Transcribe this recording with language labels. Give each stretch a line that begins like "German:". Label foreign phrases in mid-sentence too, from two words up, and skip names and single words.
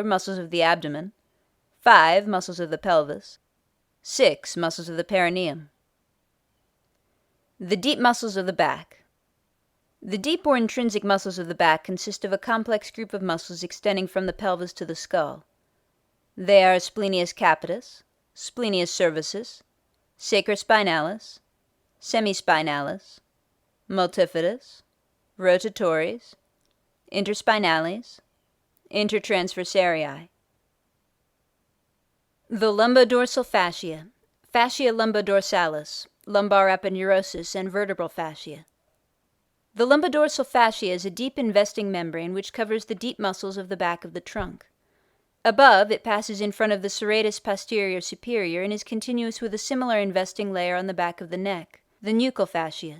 English: Muscles of the abdomen. 5. Muscles of the pelvis. 6. Muscles of the perineum. The deep muscles of the back. The deep or intrinsic muscles of the back consist of a complex group of muscles extending from the pelvis to the skull. They are splenius capitis, splenius cervicis, sacrospinalis, semispinalis, multifidus, rotatories, interspinalis, intertransversarii. The lumbodorsal fascia,
Latin: fascia lumbodorsalis,
English: lumbar aponeurosis, and vertebral fascia. The lumbodorsal fascia is a deep investing membrane which covers the deep muscles of the back of the trunk. Above, it passes in front of the serratus posterior superior and is continuous with a similar investing layer on the back of the neck, the nuchal fascia.